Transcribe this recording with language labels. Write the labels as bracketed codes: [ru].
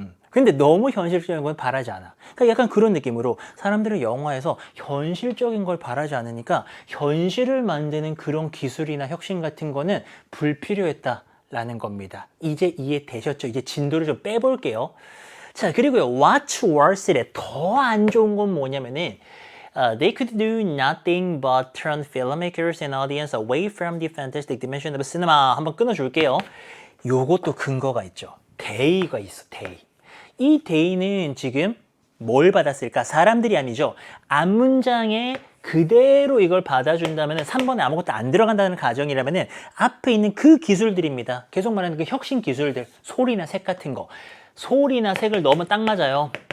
[ko] 근데 너무 현실적인 건 바라지 않아. 그러니까 약간 그런 느낌으로 사람들은 영화에서 현실적인 걸 바라지 않으니까 현실을 만드는 그런 기술이나 혁신 같은 거는 불필요했다라는 겁니다. 이제 이해되셨죠? 이제 진도를 좀 빼볼게요. 자, 그리고요. [en] What's worse [ko] 래. 더 안 좋은 건 뭐냐면은 [en] they could do nothing but turn filmmakers and audience away from the fantastic dimension of cinema. [ko] 한번 끊어줄게요. 요것도 근거가 있죠. 데이가 있어, 데이. 이 데이는 지금 뭘 받았을까? 사람들이 아니죠. 앞문장에 그대로 이걸 받아준다면 3번에 아무것도 안 들어간다는 가정이라면 앞에 있는 그 기술들입니다. 계속 말하는 그 혁신 기술들, 소리나 색 같은 거. 소리나 색을 넣으면 딱 맞아요.